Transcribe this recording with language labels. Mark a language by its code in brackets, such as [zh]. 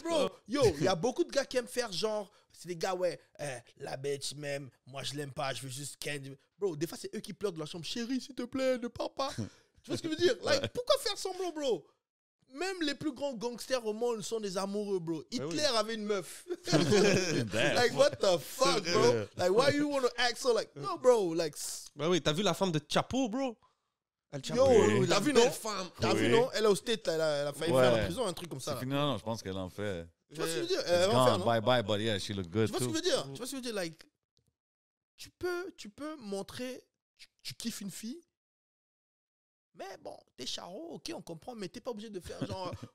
[fr] Bro, yo, il y a beaucoup de gars qui aiment faire genre, c'est des gars, la bitch même, moi je l'aime pas, je veux juste Ken. Bro, des fois c'est eux qui pleurent de la chambre, chérie, s'il te plaît, ne pars pas. Tu vois ce que je veux dire? Like, pourquoi faire semblant, bro? Même les plus grands gangsters au monde sont des amoureux, bro. Hitler avait une meuf. [en] Like, what the fuck, bro? Like, why you want to act so like, no, bro, like... [fr] Bah oui, t'as vu la femme de Chapo, bro? Yo, t'as vu, non? T'as vu, non? Elle est au State, elle a failli faire la prison, un truc comme ça. Non, je pense qu'elle en fait. Tu vois ce que je veux dire? Elle va en faire, bye, [en] but yeah, she look good, [fr] tu vois ce que je veux dire? Tu vois ce que je veux dire? Like, tu peux montrer, tu kiffes une fille, mais bon, t'es Charo, ok, on comprend, mais t'es pas obligé de faire genre...